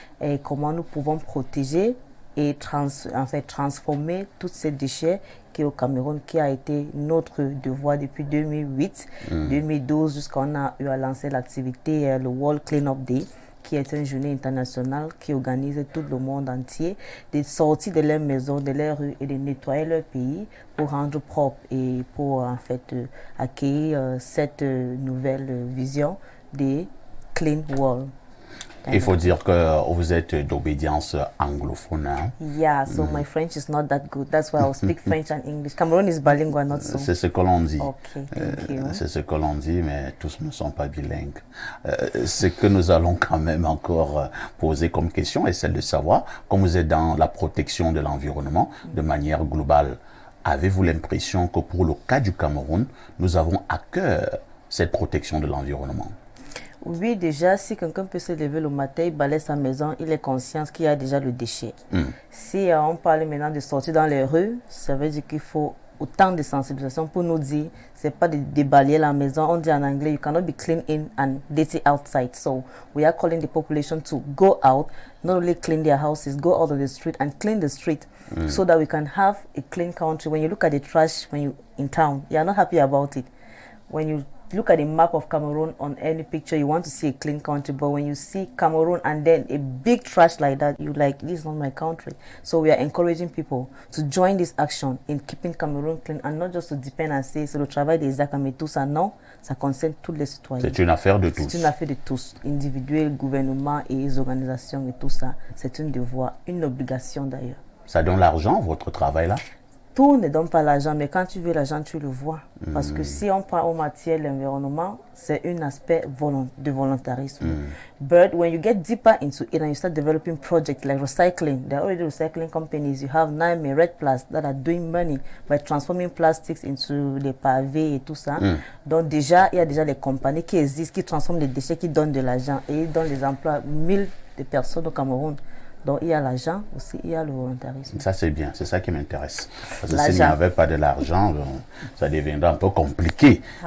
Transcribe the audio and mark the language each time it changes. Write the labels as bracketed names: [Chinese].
[French] et comment nous pouvons protéger et transformer tous ces déchets qui est au Cameroun, qui a été notre devoir depuis 2008, 2012, jusqu'on a eu à lancer l'activité, le World Clean Up Day, qui est une journée internationale qui organise tout le monde entier de sortir de leur maison, de leur rue et de nettoyer leur pays pour rendre propre et pour en fait accueillir cette nouvelle vision des Clean World. Il faut dire que vous êtes d'obédience anglophone. Hein? [English] Yeah, so my French is not that good. That's why I'll speak French and English. Cameroon is bilingual, not so. [French] C'est ce que l'on dit. [English] Okay, thank you. [French] C'est ce que l'on dit, mais tous ne sont pas bilingues. Ce que nous allons quand même encore poser comme question est celle de savoir, comme vous êtes dans la protection de l'environnement de manière globale, avez-vous l'impression que pour le cas du Cameroun, nous avons à cœur cette protection de l'environnement? Oui, déjà, si quelqu'un peut se lever le matin, il balaye sa maison, il est conscient qu'il y a déjà le déchet. Si on parle maintenant de sortir dans les rues, ça veut dire qu'il faut autant de sensibilisation pour nous dire, c'est pas de débalayer la maison. On dit en anglais, [English] you cannot be clean in and dirty outside. So we are calling the population to go out, not only clean their houses, go out of the street and clean the street so that we can have a clean country. When you look at the trash when you in town, you are not happy about it. When you look at the map of Cameroon on any picture, you want to see a clean country, but when you see Cameroon and then a big trash like that, you like, this is not my country. So we are encouraging people to join this action in keeping Cameroon clean and not just to depend and say, [French] c'est le travail des États, mais tout ça, non, ça concerne tous les citoyens. C'est une affaire de tous. C'est une affaire de tous, individuels, gouvernements et les organisations et tout ça. C'est un devoir, une obligation d'ailleurs. Ça donne l'argent, votre travail là? Tout ne donne pas l'argent, mais quand tu veux l'argent, tu le vois. Parce que si on prend en matière l'environnement, c'est un aspect de volontarisme. [English] But when you get deeper into it and you start developing projects like recycling, there are already recycling companies. You have Naime, Red Plus that are doing money by transforming plastics into [French] des pavés et tout ça. Donc déjà, il y a déjà des compagnies qui existent, qui transforment les déchets, qui donnent de l'argent et ils donnent des emplois, 1000 de personnes au Cameroun. Donc il y a l'argent aussi, il y a le volontarisme. Ça c'est bien, c'est ça qui m'intéresse. Parce que s'il n'y avait pas de l'argent, ça deviendrait un peu compliqué.